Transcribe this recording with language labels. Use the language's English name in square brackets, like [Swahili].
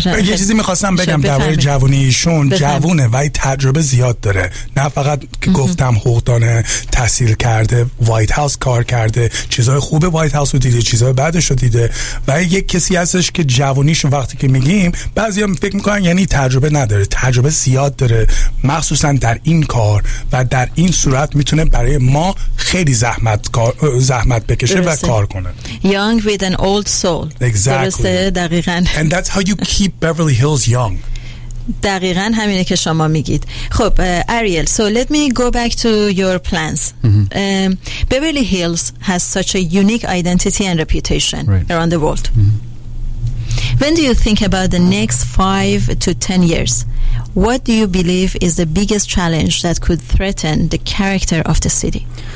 [Persian] یه چیزی میخواستم بگم در باره جوونی ایشون. جوونه و تجربه زیاد داره، نه فقط که گفتم حقوقدان تحصیل کرده، وایت هاوس کار کرده، چیزای خوبه وایت هاوس رو دیده، چیزای بعدش رو دیده و یک کسی هستش که جوونیش وقتی که میگیم بعضیا فکر میکنن یعنی تجربه نداره. تجربه زیاد داره، مخصوصا در این کار و در این صورت میتونه برای ما خیلی زحمت بکشه و کار کنه. [English] Young with an old soul. Exactly. [Persian] دقیقاً. [English] And that's how you keep Beverly Hills young. [Persian] دقیقاً همینه که شما میگید. [English] خب Ariel, so let me go back to your plans. Beverly Hills has such a unique identity and reputation around the world. When do you think about the next 5 to 10 years? What do you believe is the biggest challenge that could threaten the character of the city?